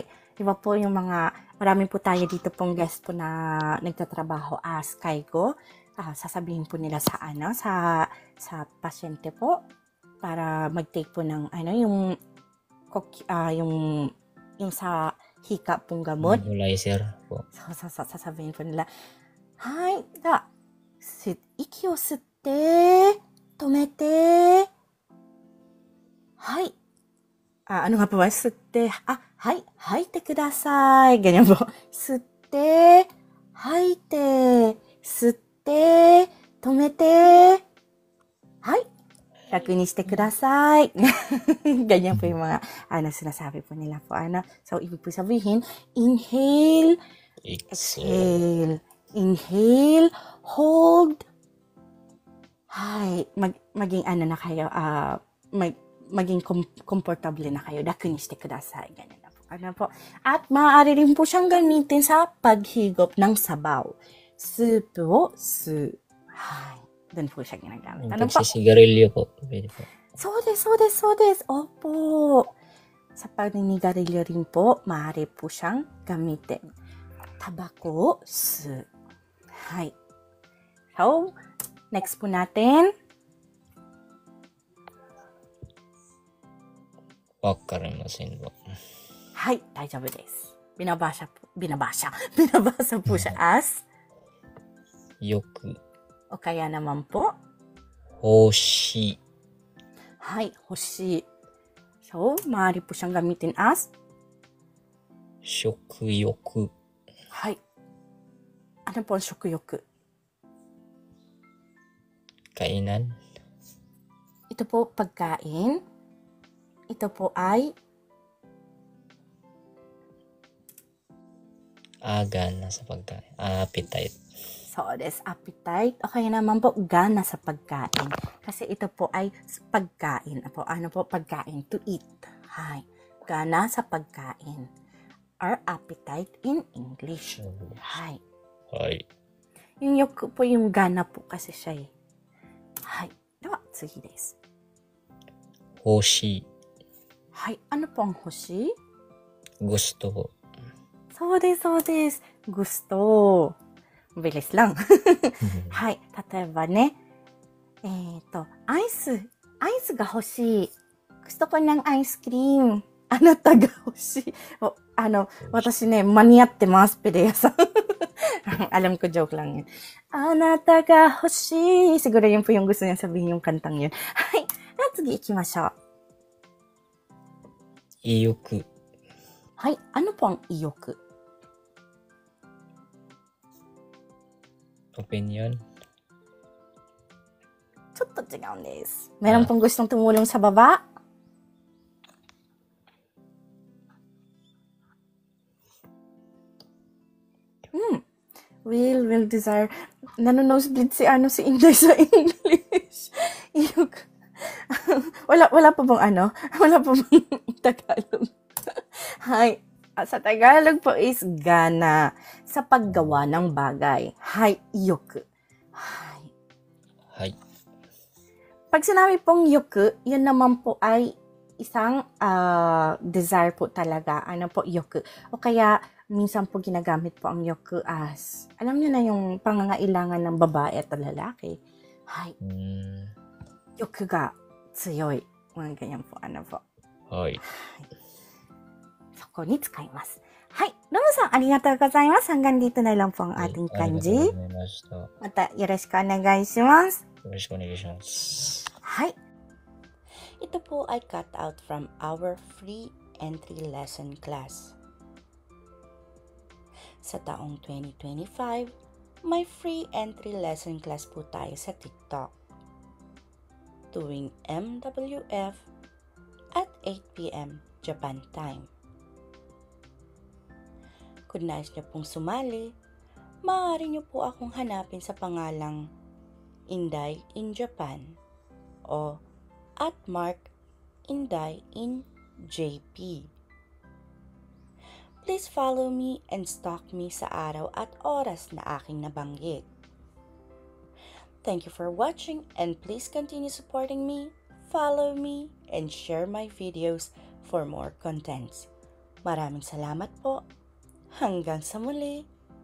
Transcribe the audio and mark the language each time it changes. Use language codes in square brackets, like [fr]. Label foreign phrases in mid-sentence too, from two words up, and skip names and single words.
[tl] Diba po yung mga, marami po tayo dito pong guest po na nagtatrabaho as kaigo. Sasabihin po nila sa pasyente po para mag-take po ng yung sa hika pong gamot. Nebulizer po. So, sasabihin po nila, [ja] はい、息を吸って、止めて. Hi. [tl] Ano nga po ba? Sutte. [ja] はい、吐いてください. [tl] Ganyan po. [ja] 吸って、吐いて、吸って、止めて. はい。楽にしてください. [tl] Ganyan po yung mga sinasabi po nila po. So, ibig po sabihin, [en] inhale, exhale. Inhale, hold. Hi. [tl] Maging na kayo, maging comfortable na kayo. [ja] 楽にしてください. [tl] Ganyan na po. At maaari rin po siyang gamitin sa paghigop ng sabaw. Soup o su. Hi. Doon po siya ginagamit. Ano po? Pagsisigarilyo po. Pwede po. [ja] そうです. Opo. [tl] Sa paninigarilyo rin po, maaari po siyang gamitin. [ja] たばこ、吸う。はい. [tl] So, next po natin. Wakarimasen po. [ja] はい、大丈夫です. [tl] Binabasa po siya as, Yoku. o kaya naman po, Hoshi. [ja] はい、ほし. [tl] So, maaari po siyang gamitin as, Shokuyoku. Hi. Ano po ang shokuyoku? Kainan. Ito po pagkain. Ito po ay Gana sa pagkain. Appetite. [ja] そうです appetite. [tl] O kaya naman po gana sa pagkain. Kasi ito po ay pagkain. Ano po pagkain? [en] To eat. Hi. [tl] Gana sa pagkain. [en] Or appetite in English. [tl] Hi. Hi. Yung yoku po yung gana po kasi siya eh. Hi. [ja] では、次です. [tl] Hoshi. Hi. Ano po ang hoshi? Gusto po. [ja] そうです. Gusto. [tl] Bilis lang. [ja] Hi. 例えばね。アイスが欲しい。 [tl] gusto ko ng ice cream. [ja] あなたが欲しい。私ね、間に合ってます、ペレヤさん。 [tl] Alam ko, joke lang yun. [ja] あなたが欲しい。 [tl] Siguro yun po yung gusto niya sabihin yung kantang yun. [ja] はい。では次行きましょう。意欲。 [tl] はい。Ano po ang iyok? [en] Opinion. [ja] ちょっと違うんです。 [tl] Meron pong gustong tumulong sa baba? [en] Will desire. [tl] Nanonosebleed si Inday sa English. Iyok. wala pa bang Wala pa bang Tagalog? Hi. Sa Tagalog po is gana. Sa paggawa ng bagay. [ja] はい、意欲. [tl] Hi. Hi. Pag sinabi pong yoku, yun naman po ay isang desire po talaga. Ano po, yoku. O kaya, minsan po ginagamit po ang yoku as, alam niyo na yung pangangailangan ng babae at lalaki. Hay, うーん。 [ja] 欲が強い。 [tl] mga ganyan po, ano po. [ja] はい。そこに使います。はい。ロムさん、ありがとうございます。 [tl] hanggang dito na lang po ang [ja] はい、 [tl] ating [ja] ありがとう [tl] kanji. [ja] ございました。よまたよろしくお願いします。ろしくお願いします。 [en] はい。 [tl] Ito po ay [en] cut out from our free entry lesson class. [tl] Sa taong 2025, may [en] free entry lesson class [tl] po tayo sa TikTok. Tuwing MWF at 8 p.m. [en] Japan time. [tl] Kung nais niyo pong sumali, maaari niyo po akong hanapin sa pangalang Inday in Japan o @Inday in JP. [en] Please follow me and stalk me [tl] sa araw at oras na aking nabanggit. [en] Thank you for watching and please continue supporting me, follow me, and share my videos for more contents. [tl] Maraming salamat po. Hanggang sa muli.